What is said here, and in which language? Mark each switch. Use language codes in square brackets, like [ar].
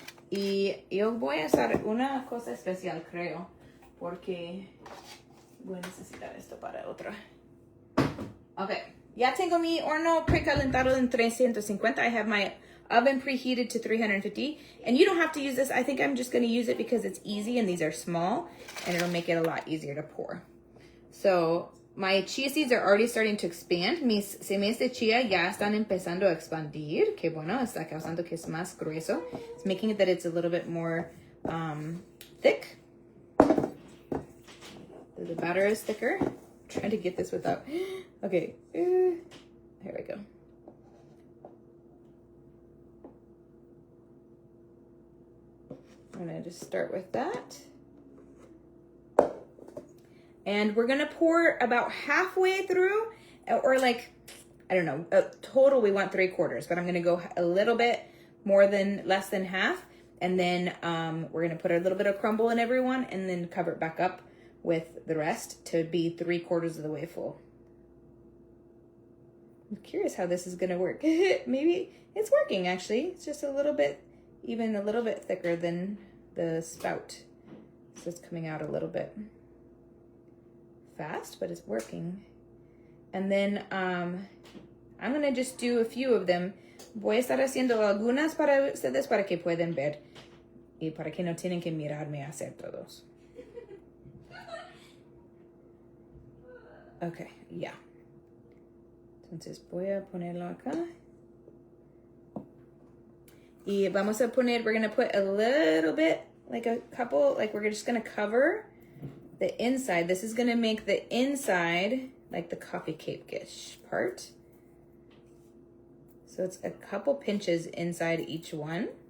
[es] Y yo voy a usar una cosa especial, creo, porque voy a necesitar esto para otra. Okay, ya tengo mi horno precalentado en 350. [en] I have my oven preheated to 350, and you don't have to use this. I think I'm just going to use it because it's easy and these are small, and it'll make it a lot easier to pour. So my chia seeds are already starting to expand. [es] Mis semillas de chia ya están empezando a expandir. Que bueno, está causando que es más grueso. [en] It's making it that it's a little bit more thick. The batter is thicker. I'm trying to get this without. Okay, here we go. I'm gonna just start with that. And we're gonna pour about halfway through, or like, I don't know, total we want 3/4, but I'm gonna go a little bit less than half. And then we're gonna put a little bit of crumble in everyone and then cover it back up with the rest to be 3/4 of the way full. I'm curious how this is gonna work. Maybe it's working actually. It's just even a little bit thicker than the spout. So it's coming out a little bit fast, but it's working. And then I'm gonna just do a few of them. [es] Voy a estar haciendo algunas para ustedes para que puedan ver y para que no tienen que mirarme hacer todos. Okay, yeah. Entonces voy a ponerlo acá. Y vamos a poner, [en] we're going to put a little bit, like a couple, like we're just going to cover the inside. This is going to make the inside like the coffee cake-ish part. So it's a couple pinches inside each one.